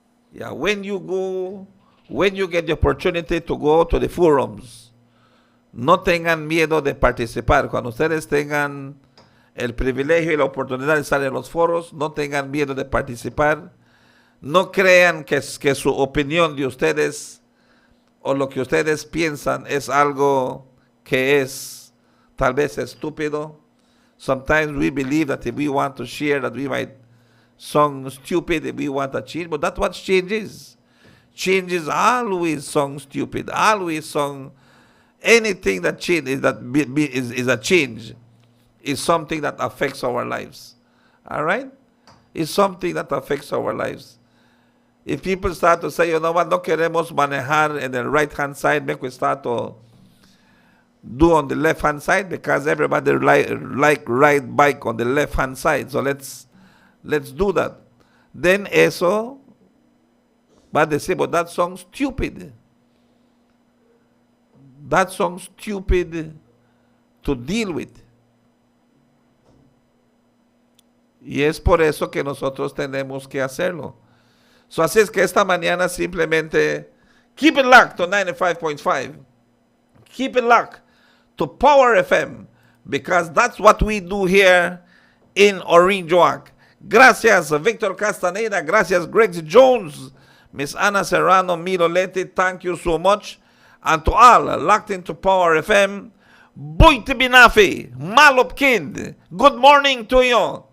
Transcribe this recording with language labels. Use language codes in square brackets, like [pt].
[en] Yeah, when you get the opportunity to go to the forums, [es] no tengan miedo de participar. Cuando ustedes tengan el privilegio y la oportunidad de estar en los foros, no tengan miedo de participar. No crean que su opinión de ustedes o lo que ustedes piensan es algo que es tal vez estúpido. [en] Sometimes we believe that if we want to share, that we might sound stupid if we want to change, but that's what change is. Change is always sound stupid, always sound anything that changes is a change, is something that affects our lives. All right? It's something that affects our lives. If people start to say, you know what, [es] no queremos manejar en el [en] right hand side, make we start to do on the left hand side because everybody like ride bike on the left hand side. So let's do that. Then [es] eso va a decir, [en] but that sounds stupid. That sounds stupid to deal with. [es] Y es por eso que nosotros tenemos que hacerlo. So así es que esta mañana simplemente [en] keep it locked to 95.5. Keep it locked to Power FM because that's what we do here in Orange Walk. [es] Gracias, Victor Castaneda. Gracias, Greg Jones. [en] Miss Ana Serrano, Milo Leti, thank you so much. And to all locked into Power FM, Buiti Binafi, Malop Kid, good morning to you.